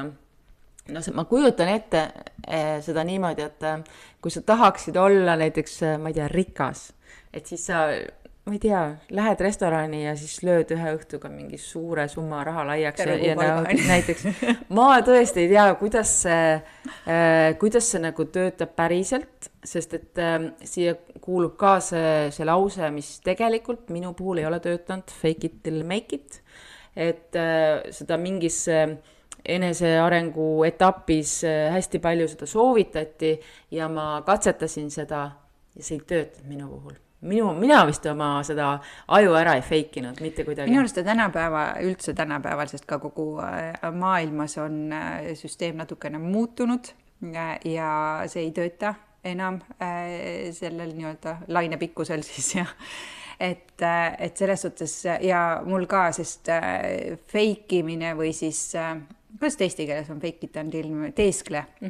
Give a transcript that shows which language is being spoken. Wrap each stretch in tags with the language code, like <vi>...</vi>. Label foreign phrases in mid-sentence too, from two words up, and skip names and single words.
<et>No, ma kujutan ette seda niimoodi, et kui sa tahaksid olla näiteks, ma ei tea, rikas, et siis sa, ma ei tea, lähed restorani ja siis lööd ühe õhtuga mingi suure summa raha laiaks ja näiteks ma tõesti ei tea, kuidas see nagu töötab päriselt, sest et siia kuulub ka see lause, mis tegelikult minu puhul ei ole töötanud,</et> <en>fake it till make it,</en> <et>et seda mingis enesearengu etapis hästi palju seda soovitati ja ma katsetasin seda ja see ei töötanud minu puhul. Mina vist oma seda aju ära ei feikinud, mitte kuidagi. Minu arust üldse tänapäeval, sest ka kogu maailmas on süsteem natukene muutunud ja see ei tööta enam sellel nii-öelda lainepikkusel siis ja et selles suhtes ja mul ka, sest feikimine või siis, kuidas eesti keeles on feikita, on teeskle.</et>